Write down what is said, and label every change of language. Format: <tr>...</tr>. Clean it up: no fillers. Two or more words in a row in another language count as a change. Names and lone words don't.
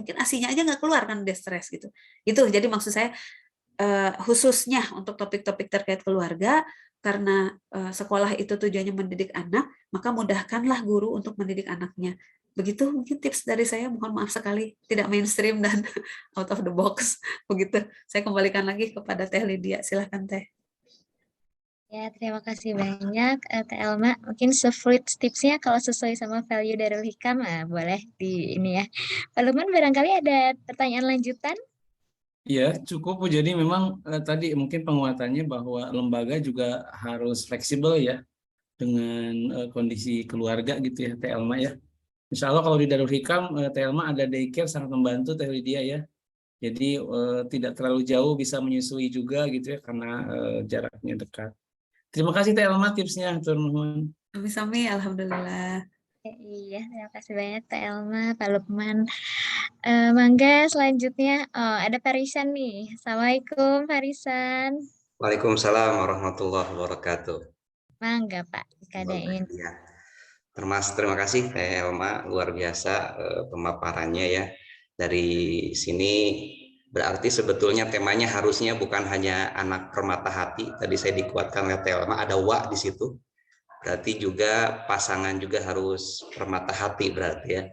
<id>Mungkin asinya aja nggak keluar kan dia stres gitu. Itu jadi maksud saya khususnya untuk topik-topik terkait keluarga, karena sekolah itu tujuannya mendidik anak, maka mudahkanlah guru untuk mendidik anaknya. Begitu mungkin tips dari saya, mohon maaf sekali tidak mainstream dan</id> <en>out of the box.</en> <id>Begitu. Saya kembalikan lagi kepada Teh Lydia. Silahkan Teh. Ya, terima kasih banyak Teh Elma. Mungkin sefruit tipsnya kalau sesuai sama value Darul Hikam, boleh di ini ya. Pak Lukman barangkali ada pertanyaan lanjutan? Ya, cukup. Bu. Jadi memang tadi mungkin penguatannya bahwa lembaga juga harus fleksibel ya dengan kondisi keluarga gitu ya, Teh Elma ya.</id> <ar>إن شاء الله</ar> <id>kalau di Darul Hikam, Teh Elma ada daycare sangat membantu Teh Lydia ya. Jadi tidak terlalu jauh bisa menyusui juga gitu ya karena jaraknya dekat. Terima kasih Teh Elma tipsnya,</id> <su>Tur Nuhun. Sami-sami, alhamdulillah.</su> <id>Iya, terima kasih banyak Teh Elma, Pak Lukman. Mangga selanjutnya, ada Farisan nih. Assalamualaikum Farisan.</id> <ar>وعليكم السلام ورحمة الله وبركاته.</ar> <su>Mangga Pak, dikadain.</su> <id>Ya. Terima kasih Teh Elma, luar biasa pemaparannya ya. Dari sini berarti sebetulnya temanya harusnya bukan hanya anak permata hati. Tadi saya dikuatkan oleh Teh Elma, ada wa di situ. Berarti juga pasangan juga harus permata hati berarti ya.</id>